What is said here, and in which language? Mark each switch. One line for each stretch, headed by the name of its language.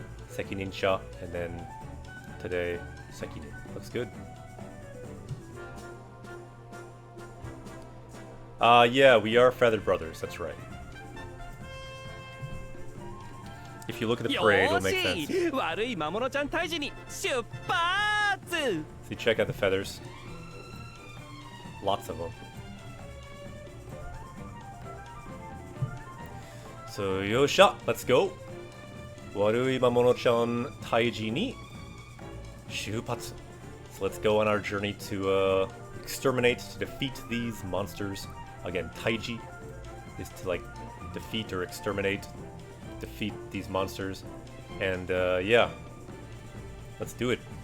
English: Sekinin-cha, and then today, Sekinin. Looks good. Yeah, we are feathered brothers, that's right. If you look at the parade, it'll make sense.
Japanese: 悪い魔物ちゃん退治に出発!
English: See, check out the feathers. Lots of them. So, yosha, let's go.
Japanese: 悪い魔物ちゃん退治に出発.
English: So let's go on our journey to exterminate, to defeat these monsters. Again, Taiji is to like defeat or exterminate, defeat these monsters. And yeah, let's do it.